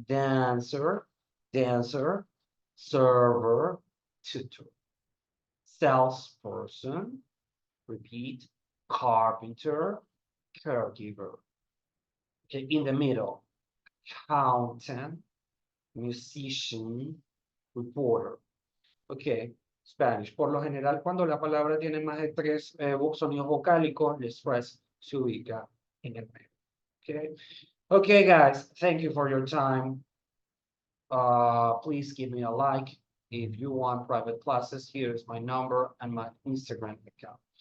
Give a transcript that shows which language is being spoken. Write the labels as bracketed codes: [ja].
[en] Dancer, dancer, server, tutor. Salesperson. Repeat. Carpenter, caregiver. Okay, in the middle. accountant, musician, reporter. Ok, Spanish. [es] Por lo general, cuando la palabra tiene más de tres sonidos vocálicos, el stress se ubica en el medio. [en] Okay. Okay, guys, thank you for your time. Please give me a like. If you want private classes, here's my number and my Instagram account.